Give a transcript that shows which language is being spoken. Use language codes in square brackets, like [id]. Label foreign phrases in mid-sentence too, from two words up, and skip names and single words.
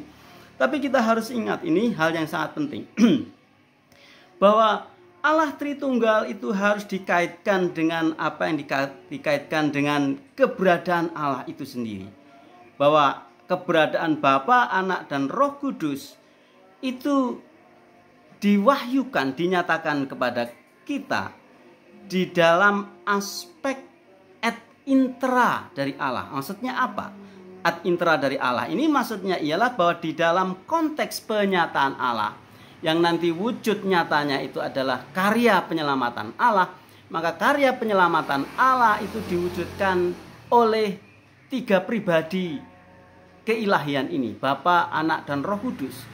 [id] Tapi kita harus ingat ini hal yang sangat penting. Bahwa Allah Tritunggal itu harus dikaitkan dengan apa yang dikaitkan dengan keberadaan Allah itu sendiri. Bahwa keberadaan Bapa, Anak, dan Roh Kudus itu diwahyukan, dinyatakan kepada kita di dalam aspek [la] ad intra [id] dari Allah. Maksudnya apa? [la] Ad intra [id] dari Allah ini maksudnya ialah bahwa di dalam konteks penyataan Allah, yang nanti wujud nyatanya itu adalah karya penyelamatan Allah, maka karya penyelamatan Allah itu diwujudkan oleh 3 pribadi keilahian ini, Bapa, Anak, dan Roh Kudus.